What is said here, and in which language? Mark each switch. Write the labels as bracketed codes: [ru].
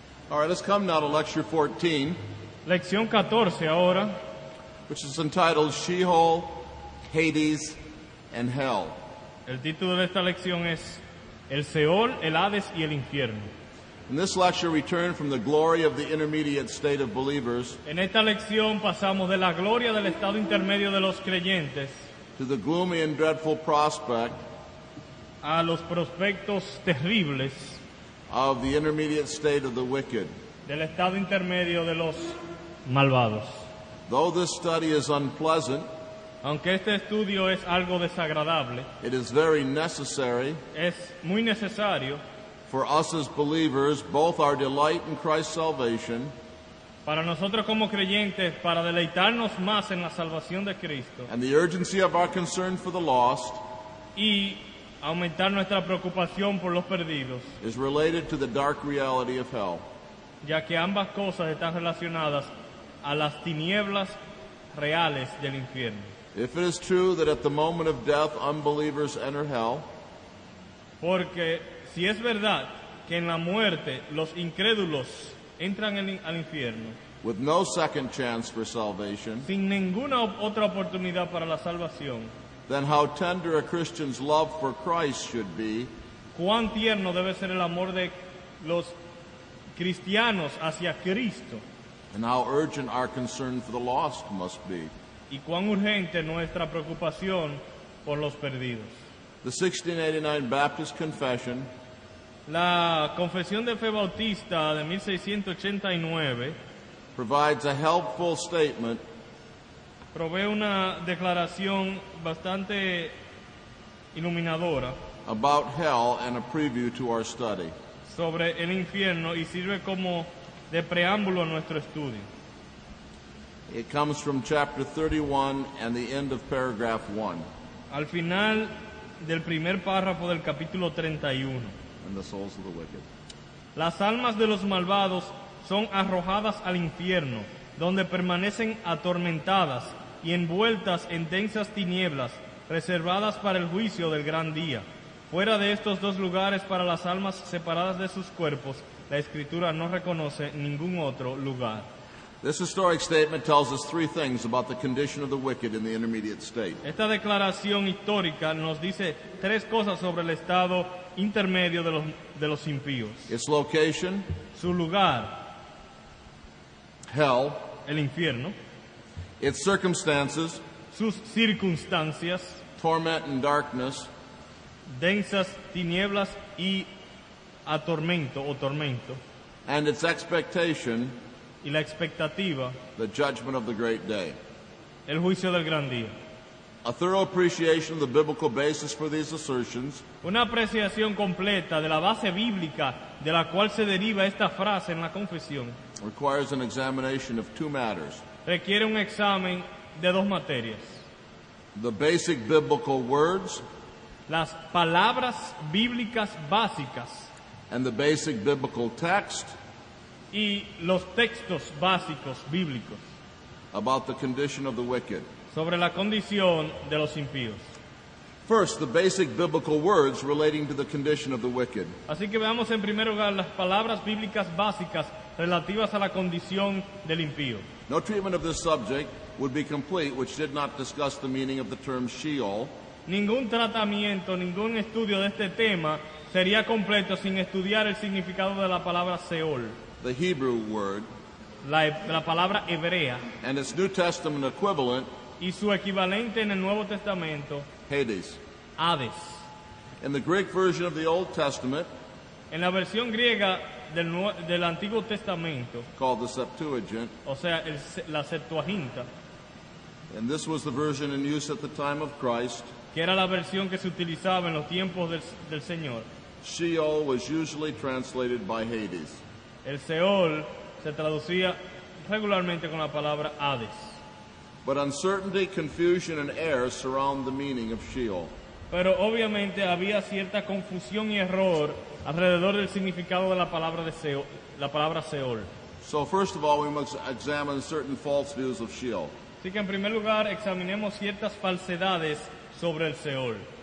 [en] All right, let's come now to lecture 14, [es] Lección 14 ahora, [en] which is entitled Sheol, Hades, and Hell. [es] el título de esta lección es El Seol, el Hades y el Infierno. [en] In this lecture, we turn from the glory of the intermediate state of believers [es] En esta lección pasamos de la gloria del estado intermedio de los creyentes [en] to the gloomy and dreadful prospect [es] a los prospectos terribles [en] of the intermediate state of the wicked. [es] del estado intermedio de los malvados. [en] Though this study is unpleasant, [es] Aunque este estudio es algo desagradable, [en] it is very necessary [es] es muy necesario [en] for us as believers, both our delight in Christ's salvation [es] para nosotros como creyentes, para deleitarnos más en la salvación de Cristo [en] and the urgency of our concern for the lost [es] y aumentar nuestra preocupación por los perdidos, [en] is related to the dark reality of hell. [es] ya que ambas cosas están relacionadas a las tinieblas reales del infierno. [en] If it is true that at the moment of death unbelievers enter hell, [es] Porque si es verdad que en la muerte los incrédulos entran al infierno [en] with no second chance for salvation, [es] sin ninguna otra oportunidad para la salvación, [en] then how tender a Christian's love for Christ should be, [es] cuán tierno debe ser el amor de los cristianos hacia Cristo [en] and how urgent our concern for the lost must be. [es] y cuán urgente nuestra preocupación por los perdidos. [en] The 1689 Baptist Confession [es] La Confesión de Fe Bautista de 1689 [en] provides a helpful statement [es] provee una declaración bastante iluminadora [en] about hell and a preview to our study. [es] sobre el infierno y sirve como de preámbulo a nuestro estudio. [en] It comes from chapter 31 and the end of paragraph 1. [es] Al final del primer párrafo del capítulo 31, [en] And the souls of the wicked. [es] las almas de los malvados son arrojadas al infierno, donde permanecen atormentadas y envueltas en densas tinieblas, reservadas para el juicio del gran día. Fuera de estos dos lugares para las almas separadas de sus cuerpos, la Escritura no reconoce ningún otro lugar. [en] This historic statement tells us three things about the condition of the wicked in the intermediate state. [es] Esta declaración histórica nos dice tres cosas sobre el estado intermedio de los impíos. [en] Its location, [es] Su lugar, [en] hell, [es] el infierno, [en] its circumstances, [es] sus circunstancias, [en] torment and darkness, [es] densas tinieblas y atormento o tormento, [en] and its expectation, [es] y la expectativa, [en] the judgment of the great day. [es] el juicio del gran día. [en] A thorough appreciation of the biblical basis for these assertions [es] Una apreciación completa de la base bíblica de la cual se deriva esta frase en la confesión [en] requires an examination of two matters: [es] requiere un examen de dos materias: [en] the basic biblical words [es] las palabras bíblicas básicas [en] and the basic biblical text [es] y los textos básicos bíblicos [en] about the condition of the wicked. [es] sobre la condición de los impíos. [en] First, the basic biblical words relating to the condition of the wicked. [es] Así que veamos en primer lugar las palabras bíblicas básicas relativas a la condición del impío. [en] No treatment of this subject would be complete which did not discuss the meaning of the term Sheol, [es] Ningún tratamiento, ningún estudio de este tema sería completo sin estudiar el significado de la palabra Seol, [en] the Hebrew word, [es] la palabra hebrea, [en] and its New Testament equivalent, [es] y su equivalente en el Nuevo Testamento, [en] Hades. [es] Hades. [en] In the Greek version of the Old Testament, [es] En la versión griega del Antiguo Testamento, [en] called the Septuagint, [es] o sea, la Septuaginta, [en] and this was the version in use at the time of Christ, [es] que era la versión que se utilizaba en los tiempos del Señor, [en] Sheol was usually translated by Hades. [es] el Seol se traducía regularmente con la palabra Hades. [en] But uncertainty, confusion, and error surround the meaning of Sheol. [es] Pero obviamente había cierta confusión y error alrededor del significado de la palabra Seol. [en] So first of all, we must examine certain false views of Sheol. [es] Así que en primer lugar examinemos ciertas falsedades sobre el Seol.